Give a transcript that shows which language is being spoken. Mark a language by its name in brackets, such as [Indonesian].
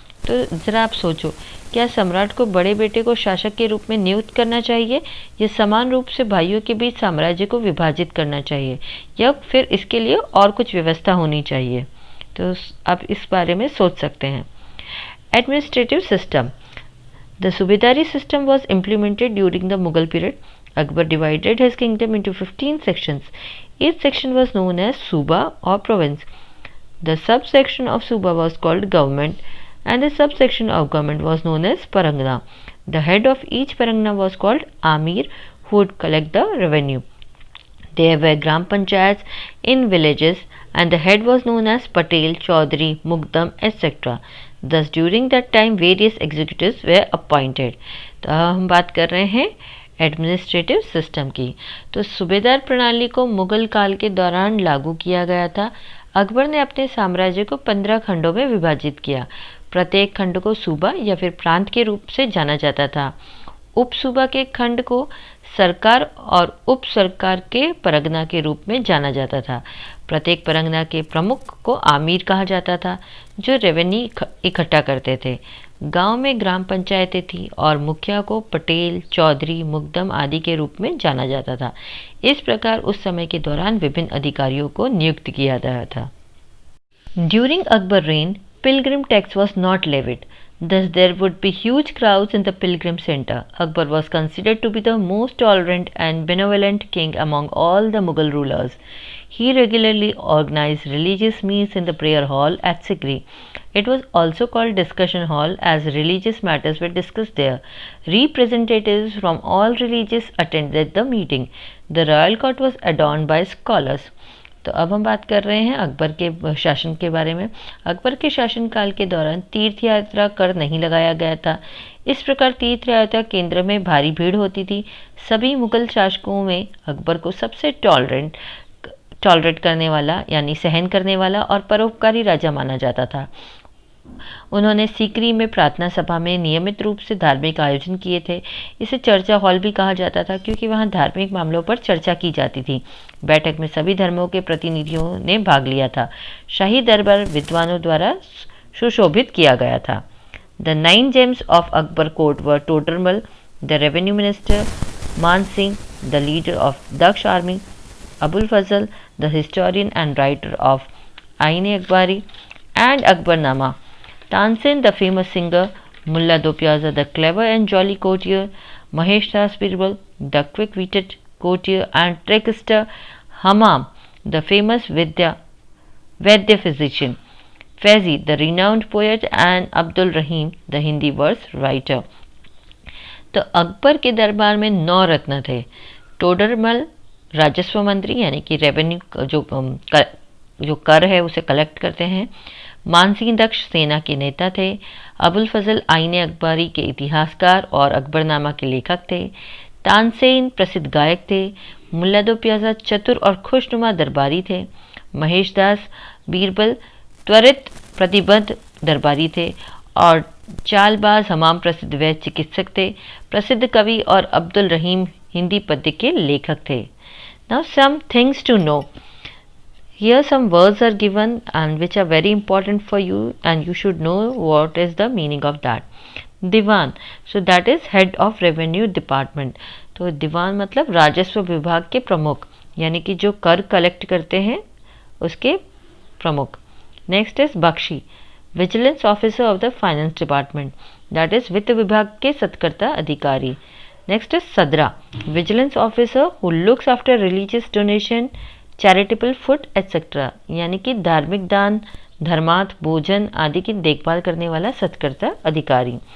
[Hindi] तो ज़रा आप सोचो, क्या सम्राट को बड़े बेटे को शासक के रूप में नियुक्त करना चाहिए या समान रूप से भाइयों के बीच साम्राज्य को विभाजित करना चाहिए या फिर इसके लिए और कुछ व्यवस्था होनी चाहिए। तो आप इस बारे में सोच सकते हैं। [English] Administrative system. The subedari system was implemented during the Mughal period. Akbar divided his kingdom into 15 sections. Each section was known as suba or province. The subsection of suba was called government and the subsection of government was known as parangana. The head of each parangana was called Amir, who would collect the revenue. There were gram panchayats in villages and the head was known as Patel, Chaudhary, Mukdam, etc. Thus during that time various executives were appointed. [Hindi] तो हम बात कर रहे हैं administrative system की। तो सूबेदार प्रणाली को मुगल काल के दौरान लागू किया गया था। अकबर ने अपने साम्राज्य को 15 खंडों में विभाजित किया। प्रत्येक खंड को सूबा या फिर प्रांत के रूप से जाना जाता था। उप सूबा के खंड को सरकार और उप सरकार के परगना के रूप में जाना जाता था। प्रत्येक परगना के प्रमुख को आमिर कहा जाता था जो रेवेन्यू इकट्ठा करते थे। गांव में ग्राम पंचायतें थी और मुखिया को पटेल, चौधरी, मुकदम आदि के रूप में जाना जाता था। इस प्रकार उस समय के दौरान विभिन्न अधिकारियों को नियुक्त किया गया था। [English] During Akbar reign pilgrim tax was not levied. Thus there would be huge crowds in the pilgrim center. Akbar was considered to be the most tolerant and benevolent king among all the Mughal rulers. He regularly organized religious meets in the prayer hall at Sikri. It was also called discussion hall as religious matters were discussed there. Representatives from all religions attended the meeting. The royal court was adorned by scholars. [Hindi] तो अब हम बात कर रहे हैं अकबर के शासन के बारे में। अकबर के शासनकाल के दौरान तीर्थ यात्रा कर नहीं लगाया गया था। इस प्रकार तीर्थ यात्रा केंद्र में भारी भीड़ होती थी। सभी मुगल शासकों में अकबर को सबसे टॉलरेट करने वाला यानी सहन करने वाला और परोपकारी राजा माना जाता था। उन्होंने सीकरी में प्रार्थना सभा में नियमित रूप से धार्मिक आयोजन किए थे। इसे चर्चा हॉल भी कहा जाता था क्योंकि वहाँ धार्मिक मामलों पर चर्चा की जाती थी। बैठक में सभी धर्मों के प्रतिनिधियों ने भाग लिया था। शाही दरबार विद्वानों द्वारा सुशोभित किया गया था। [English] The 9 gems of Akbar court were Todermal, the revenue minister, Man Singh, the leader of Daksh army, Abul Fazl, the historian and writer of Ain-e-Akbari and Akbarnama, Tansen, the famous singer, Mullah Do Piazza, the clever and jolly courtier, Mahesh Das Birbal, the quick-witted courtier and trickster, Hammam, the famous Vaidya physician, Faizi, the renowned poet, and Abdul Rahim, the Hindi verse writer. [Hindi] तो अकबर के दरबार में 9 रत्न थे। टोडरमल राजस्व मंत्री यानी कि revenue जो कर है उसे कलेक्ट करते हैं। मानसिंह दक्ष सेना के नेता थे। अबुल फजल आईने अकबरी के इतिहासकार और अकबरनामा के लेखक थे। तानसेन प्रसिद्ध गायक थे। मुल्ला दो प्याजा चतुर और खुशनुमा दरबारी थे। महेश दास बीरबल त्वरित प्रतिबद्ध दरबारी थे और चालबाज हमाम प्रसिद्ध वैद्य चिकित्सक थे। प्रसिद्ध कवि और अब्दुल रहीम हिंदी पद्य के लेखक थे। [English] Now some things to know. Here some words are given and which are very important for you and you should know what is the meaning of that. Diwan, so that is head of revenue department. [Hindi] तो दीवान मतलब राजस्व विभाग के प्रमुख यानी कि जो कर कलेक्ट करते हैं उसके प्रमुख। [English] next is Bakshi, vigilance officer of the finance department, that is [Hindi] वित्त विभाग के सत्कर्ता अधिकारी। [English] next is Sadra, vigilance officer who looks after religious donation, charitable food etcetera, [Hindi] यानी कि धार्मिक दान, धर्मार्थ, भोजन आदि की देखभाल करने वाला सत्कर्ता अधिकारी।